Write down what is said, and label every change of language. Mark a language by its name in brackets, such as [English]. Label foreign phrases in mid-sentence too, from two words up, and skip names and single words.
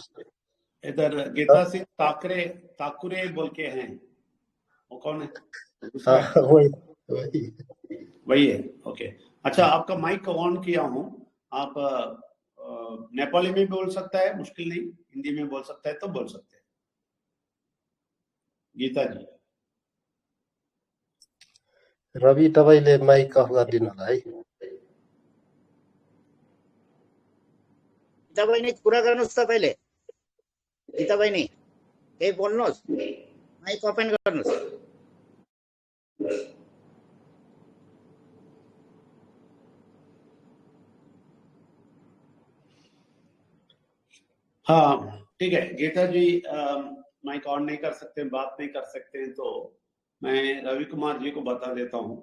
[Hindi] इधर गीता सिंह ताकुरे बोल के हैं, वो कौन है? वही है, ओके। अच्छा, आपका [English] mic on [Hindi] किया हूँ, आप नेपाली में बोल सकता है, मुश्किल नहीं, हिंदी में बोल सकता है तो बोल सकते हैं। गीता जी। [Nepali] रवि तपाईले [English] mic off [Nepali] गरिदिनु होला है। गीता बहिनी कुरा गर्नुहोस्, तपाईले गीता बहिनी केही बोल्नुहोस्, [English] mic open [Nepali] गर्नुहोस्। [Hindi] हाँ ठीक है, गीता जी [English] mic on [Hindi] नहीं कर सकते, बात नहीं कर सकते, तो मैं रवि कुमार जी को बता देता हूँ।